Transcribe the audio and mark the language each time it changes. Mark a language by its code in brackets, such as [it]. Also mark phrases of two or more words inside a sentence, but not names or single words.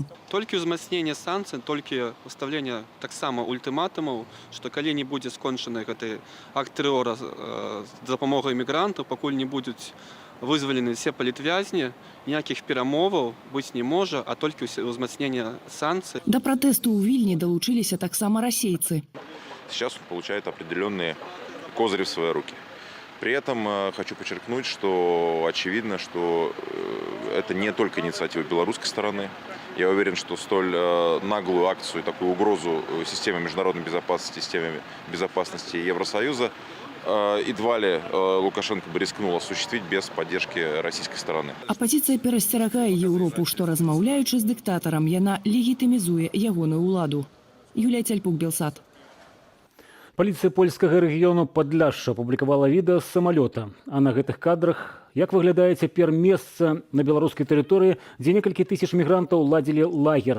[be] Толькі ўзмацненне санкцый, толькі пастаўленне таксама ультыматумаў, што калі не будзе скончаны гэты акт тэрора з дапамогай мігрантаў, пакуль не будуць вызвалены все палітвязні, ніякіх перамоваў быць не можа, а толькі ўзмацненне санкцый. Да пратэсту ў Вільні далучыліся таксама расейцы. [ru] Сейчас он получает определенные козыри в свои руки. При этом хочу подчеркнуть, что очевидно, что это не только инициатива белорусской стороны. Я уверен, что столь наглую акцию, такую угрозу системе международной безопасности, системе безопасности Евросоюза едва ли Лукашенко бы рискнул осуществить без поддержки российской стороны. [be] Апозіцыя перасцерагае Еўропу, што размаўляючы з дыктатарам, яна легітымізуе ягоную ўладу. Юлія Цяльпук, Белсат. Паліцыя польскага рэгіёну Падляшша апублікавала відэа з самалёта. А на гэтых кадрах як выглядае цяпер месца на беларускай тэрыторыі, дзе некалькі тысяч мігрантаў ладзілі лагер.